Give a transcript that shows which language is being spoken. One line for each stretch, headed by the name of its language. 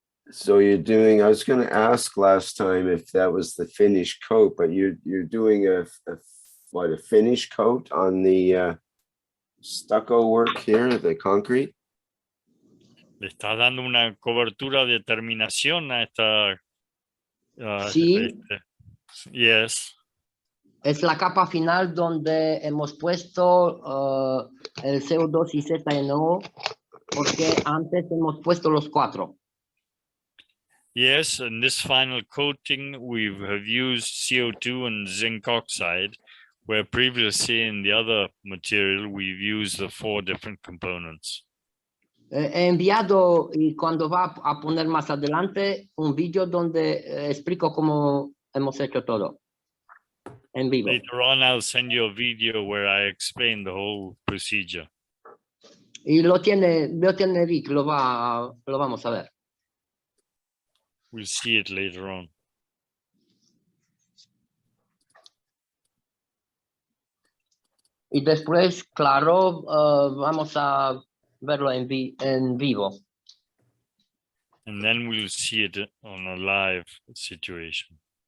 English: So you're doing, I was going to ask last time if that was the finish coat, but you're doing a finish coat on the stucco work here, the concrete?
Spanish: Le estás dando una cobertura de terminación a esta. Sí.
English: Yes.
Spanish: Es la capa final donde hemos puesto el CO2 y ZNO, porque antes hemos puesto los 4.
English: Yes, in this final coating, we have used CO2 and zinc oxide, where previously in the other material, we've used the 4 different components.
Spanish: He enviado, y cuando va a poner más adelante, un vídeo donde explico cómo hemos hecho todo en vivo.
English: Later on, I'll send you a video where I explain the whole procedure.
Spanish: Y lo tiene Rick, lo vamos a ver.
English: We'll see it later on.
Spanish: Y después, claro, vamos a verlo en vivo.
English: And then we'll see it on a live situation.